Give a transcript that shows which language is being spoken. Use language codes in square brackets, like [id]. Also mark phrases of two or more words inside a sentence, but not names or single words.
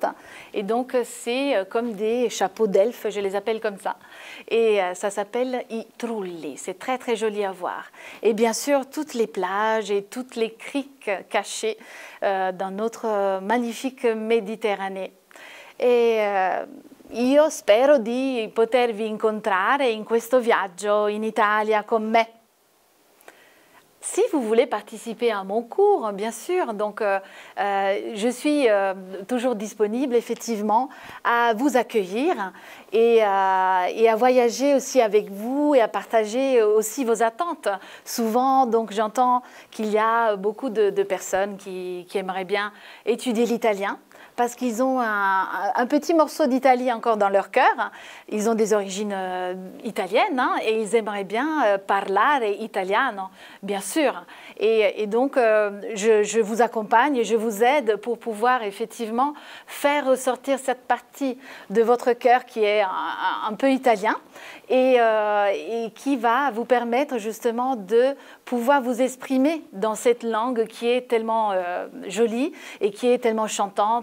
[fr] Et donc, c'est comme des chapeaux d'elfes, je les appelle comme ça. Et ça s'appelle I Trulli. C'est très, très joli à voir. Et bien sûr, toutes les plages et toutes les criques cachées dans notre magnifique Méditerranée. [it] E io spero di potervi incontrare in questo viaggio in Italia con me. [fr] Si vous voulez participer à mon cours, bien sûr, donc je suis toujours disponible effectivement à vous accueillir et à voyager aussi avec vous et à partager aussi vos attentes. Souvent, donc j'entends qu'il y a beaucoup de personnes qui aimeraient bien étudier l'italien, parce qu'ils ont un petit morceau d'Italie encore dans leur cœur. Ils ont des origines italiennes hein, et ils aimeraient bien [it] parlare italiano, [fr] bien sûr. Et donc, je vous accompagne et je vous aide pour pouvoir effectivement faire ressortir cette partie de votre cœur qui est un peu italien et qui va vous permettre justement de pouvoir vous exprimer dans cette langue qui est tellement jolie et qui est tellement chantante.